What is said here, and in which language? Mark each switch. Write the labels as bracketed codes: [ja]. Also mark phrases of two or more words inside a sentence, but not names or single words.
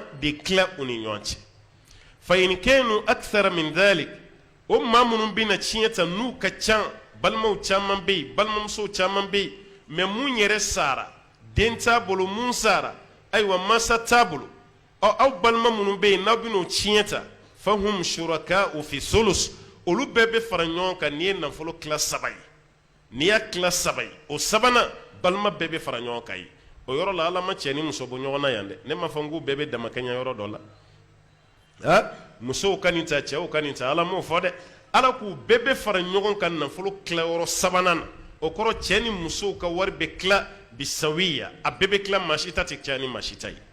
[bm] de tila u ni ɲɔgɔn cɛ [ar] فإن كانوا أكثر من ذلك [bm] o maa minnu bɛ na tiɲɛ ta n'u ka can balimaw caman bɛ yen balimamusow caman bɛ yen mais mun yɛrɛ sara den t'a bolo mun sara ayiwa masa t'a bolo aw balima minnu bɛ yen n'aw bɛ n'o tiɲɛ ta [ar] فهم شركاء في الثلث [bm] olu bɛɛ bɛ fara ɲɔgɔn kan n'i ye nafolo tila 3 ye n'i y'a tila 3 ye o 3nan balima bɛɛ bɛ fara ɲɔgɔn kan ye o yɔrɔ la ala ma cɛ ni muso bɔ ɲɔgɔn na yan dɛ ne ma fɔ n k'u bɛɛ bɛ damakɛɲɛ yɔrɔ dɔ la musow ka nin ta cɛw ka nin ta ala m'o fɔ dɛ ala k'u bɛɛ bɛ fara ɲɔgɔn kan nafolo tilayɔrɔ 3nan na o kɔrɔ cɛ ni musow ka wari bɛ tila bisawiya a bɛɛ bɛ tila maa si ta tɛ caya ni maa si ta ye